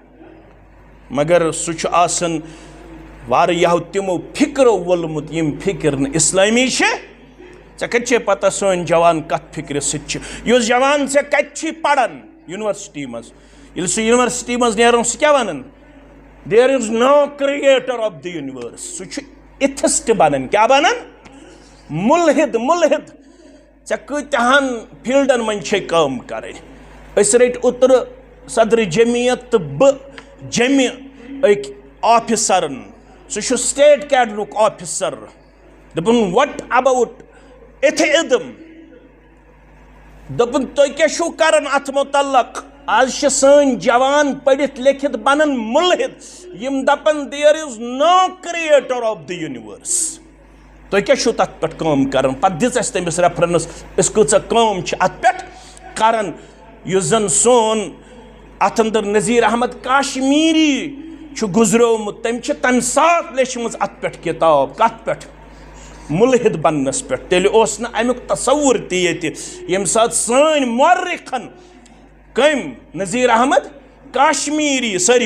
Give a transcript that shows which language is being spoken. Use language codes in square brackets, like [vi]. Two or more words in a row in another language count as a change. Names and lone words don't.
[ks] مگر سہ چھُ آسان واریاہو تِمو فکرو وولمُت یِم فکر نہٕ اسلامی چھِ ژےٚ کتہِ چھے پتہ سٲنۍ جوان کتھ فکرِ سۭتۍ چھِ یُس جوان ژےٚ کتہِ چھی پران یونیورسٹی منٛز ییٚلہِ سُہ یونیورسٹی منٛز نیران سُہ کیٛاہ ونان [en] there is no creator of the universe [ks] سُہ چھُ ایتھسٹ بنان کیٛاہ بنان ملحد ملحد ژےٚ کۭتیاہن فیٖلڈن منٛز چھے کٲم کرٕنۍ أسۍ رٔٹۍ اوترٕ صدرِ جمعیت تہٕ بہٕ جمہِ أکۍ آفِسرن سُہ چھُ سٹیٹ کیڈرُک آفِسر دوٚپُن [en] what about atheism [ks] دوٚپُن تُہۍ کیٛاہ چھُو کران اتھ متعلق آز چھِ سٲنۍ جوان پٔرِتھ لیکھِتھ بنان ملحد یِم دپان [en] there is no creator of the universe [ks] تُہۍ کیٛاہ چھُو تتھ پٮ۪ٹھ کٲم کران پتہٕ دِژ اَسہِ تٔمِس ریفرنس أسۍ کۭژاہ کٲم چھِ اتھ پٮ۪ٹھ کران یُس زن سون اتھ اندر نذیر احمد کاشمیری چھُ گُزریومُت تٔمۍ چھِ تمہِ ساتہٕ لیچھمٕژ اتھ پٮ۪ٹھ کِتاب کتھ پٮ۪ٹھ ملحد بننس پٮ۪ٹھ تیٚلہِ اوس نہٕ امیُک تصوُر تہِ ییٚتہِ ییٚمہِ ساتہٕ سٲنۍ مورخن کٔمۍ نذیر احمد کاشمیری سٲری